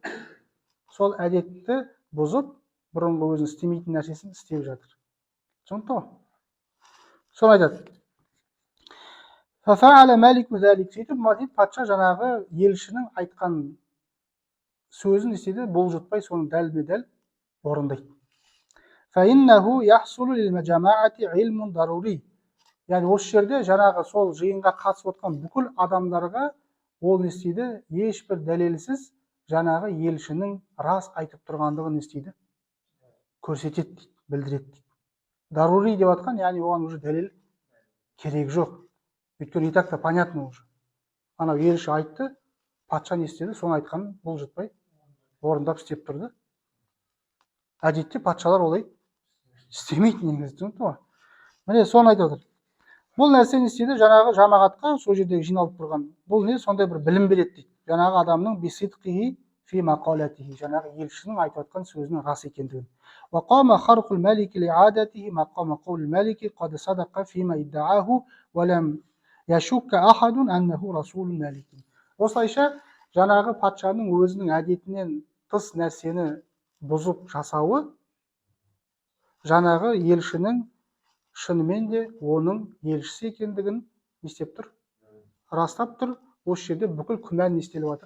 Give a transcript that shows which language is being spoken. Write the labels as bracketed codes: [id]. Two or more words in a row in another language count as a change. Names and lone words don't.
[kk] Сол әдетті бұзып, бұрынғы өзінің істемейтін нәрсесін істеп жатыр. Түсінікті ғой? Соны айтады. [ar] ففعل الملك ذلك. [kk] Сөйтіп патша жаңағы елшінің айтқан сөзін істеді, бұлжытпай соны дәлме-дәл орындайды. [ar] فإنه يحصل للجماعة علم ضروري. [kk] Яғни осы жерде жаңағы сол жиынға қатысып отқан бүкіл адамдарға ол не істейді? Ешбір дәлелсіз жаңағы елшінің рас айтып тұрғандығын не істейді? Көрсетеді дейді, білдіреді дейді. Дарури деп атқан, яғни оған уже дәлел керек жоқ. [ru] Өйткені и так-то понятно уже. [kk] Анау елші айтты, патша не істеді? Соны айтқанын бұлжытпай орындап істеп тұрды. Әдетте патшалар олай істемейді негізі, түсінікті ғой? Міне соны айтып отыр. Бұл нәрсе не істейді? Жаңағы жамағатқа сол жердегі жиналып тұрған. Бұл не? Сондай бір білім береді дейді. Жаңағы адамның [ar] بصدقه في مقالته. [kk] Жаңағы елшінің айтып отқан сөзінің рас екендігін. [ar] وقام خرق الملك لعادته مقام قول الملك قد صدق فيما ادعاه ولم يشك أحد أنه رسول الملك. [kk] Осылайша жаңағы патшаның өзінің әдетінен тыс нәрсені бұзып жасауы жаңағы елшінің шынымен де оның елшісі екендігін істеп тұр, растап тұр. Осы жерде бүкіл күмән не істеліп жатыр?